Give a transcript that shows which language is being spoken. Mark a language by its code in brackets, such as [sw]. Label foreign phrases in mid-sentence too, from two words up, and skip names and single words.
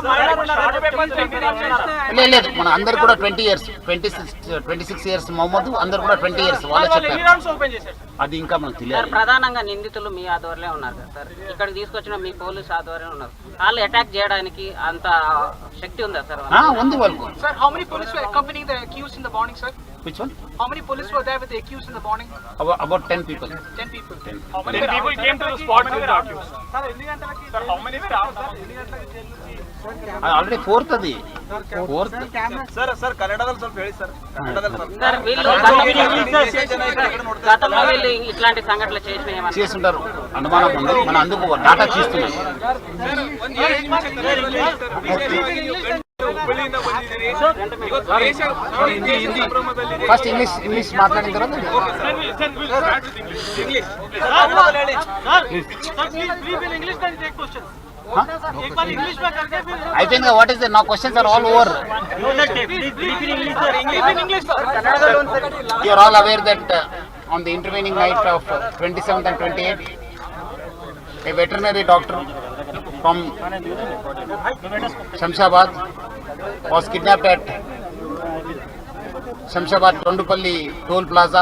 [te] లేదు మన అందరు కూడా 20 years 26 years మొహమ్మద్ అందరు కూడా 20 years వాళ్ళే చెప్పారు. అది ఇంకా మనకు తెలియదు. ప్రధానంగా నిందితులు మీ ఆధ్వర్యంలో ఉన్నారు కదా సార్, ఇక్కడికి తీసుకొచ్చిన మీ పోలీసు ఆధ్వర్యంలో ఉన్నారు. వాళ్ళు అటాక్ చేయడానికి అంత శక్తి ఉందా సార్? ఉంది వాళ్ళకు. [en] Sir, how many police were accompanying the accused in the morning, sir? Which one? How many police were there with the accused in the morning? About 10 people. 10 people. How many people came to the spot with the accused? Sir, how many were out? [te] ఆల్రెడీ ఫోర్త్ అది ఫోర్త్. [kn] ಸರ್ ಕನ್ನಡದಲ್ಲಿ ಸ್ವಲ್ಪ ಹೇಳಿ ಸರ್. ಕನ್ನಡದಲ್ಲಿ ಸ್ವಲ್ಪ. [te] సార్ వీళ్ళు గతంలో వీళ్ళు ఇట్లాంటి సంఘటనలు చేసిన ఏమన్నా చేస్తుంటారు అనుమానం ఉంది. మనం అందుకు డాటా తీస్తున్నాం. ఫస్ట్ ఇంగ్లీష్ మాట్లాడిన తర్వాత అయిపోయింది. [en] What is నా questions are all over. you are all aware that on the intervening night of 27th and 28th, a veterinary doctor from Shamshabad was kidnapped at Shamshabad Tondupalli toll plaza.